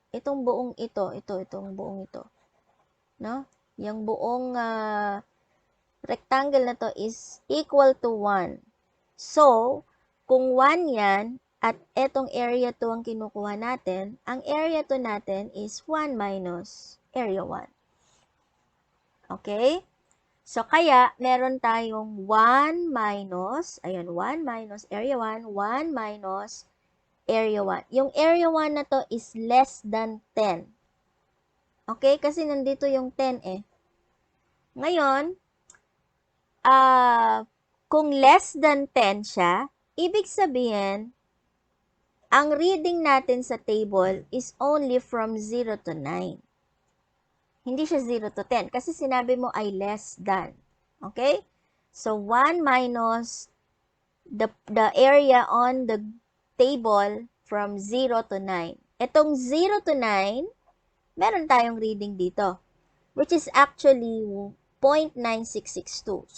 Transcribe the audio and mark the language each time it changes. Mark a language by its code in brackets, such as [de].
[tl] Itong buong itong buong ito. No? Yung buong rectangle na to [en] is equal to 1. [tl] So, kung 1 yan, at etong area 2 ang kinukuha natin, ang area 2 natin [en] is 1 minus area 1. [tl] Okay? So, kaya, meron tayong 1 minus, ayun, 1 minus area 1, 1 minus area 1. Yung area 1 na to [en] is less than 10. [tl] Okay? Kasi nandito yung 10 eh. Ngayon, kung less than 10 siya, ibig sabihin, ang reading natin sa table [en] is only from 0 to 9. [tl] Hindi siya 0 to 10 kasi sinabi mo ay less than. Okay? [en] So, 1 minus the area on the table from 0 to 9. [tl] Itong 0 to 9, meron tayong reading dito, [en] which is actually 0.9662.